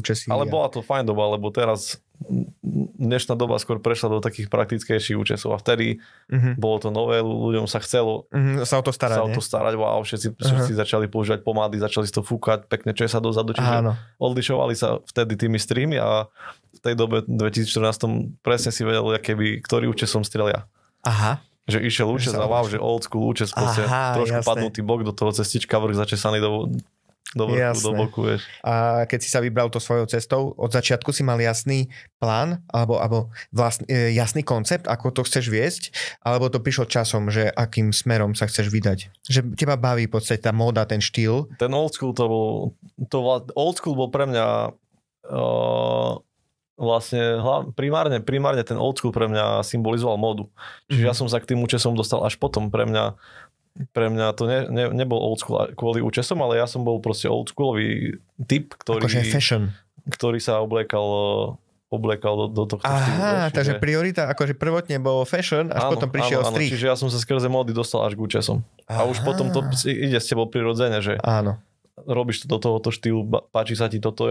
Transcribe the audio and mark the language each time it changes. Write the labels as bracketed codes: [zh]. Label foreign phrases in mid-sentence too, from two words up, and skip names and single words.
[sk] Ale bola to fajn doba, lebo teraz dnešná doba skôr prešla do takých praktickejších účesov a vtedy bolo to nové, ľuďom sa chcelo sa o to starať, wow, všetci začali používať pomády, začali si to fúkať, pekne česať dozadu, čiže odlišovali sa vtedy tými streamy a v tej dobe 2014 presne si vedel, ktorý účes som strel ja. Aha. Že išiel účes a wow, že [en] old school [sk] účes, proste trošku padnutý bok do toho cestička, vrch začesaný do boku, vieš. A keď si sa vybral to svojou cestou, od začiatku si mal jasný plán, alebo jasný koncept, ako to chceš viesť, alebo to prišlo časom, že akým smerom sa chceš vydať? Že teba baví v podstate tá móda, ten štýl? Ten [en] old school old school [sk] bol pre mňa vlastne primárne ten [en] old school [sk] pre mňa symbolizoval módu. Čiže ja som sa k tým účesom dostal až potom. Pre mňa to nebol [en] old school [sk] kvôli účesom, ale ja som bol proste old schoolový typ, ktorý sa obliekal do tohto štýlu. Takže priorita akože prvotne bolo fashion, až potom prišiel street. Čiže ja som sa skrze módy dostal až k účesom. A už potom to ide s tebou prirodzene, že robíš to do tohoto štýlu, páči sa ti toto.